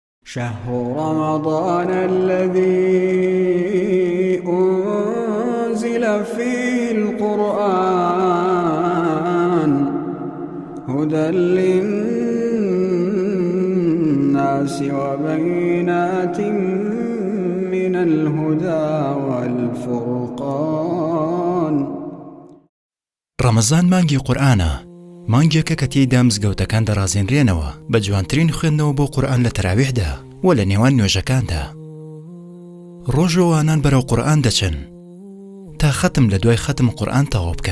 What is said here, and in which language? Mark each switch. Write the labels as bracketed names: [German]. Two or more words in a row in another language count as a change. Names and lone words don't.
[Arabic] شهر رمضان الذي أنزل فيه القرآن هدى للناس وبينات من الهدى والفرقان. [Central Kurdish] ڕەمەزان مانگی قورئانە، مانگێکە کە تێیدا مزگەوتەکان دەڕازێنرێنەوە بە جوانترین خوێندنەوە بۆ قورئان لە تەراویحدا و لە نێوان نوێژەکاندا. ڕۆژەوانان بەرەو قورئان دەچن تا خەتم لە دوای خەتم قورئان تەواو بکەن.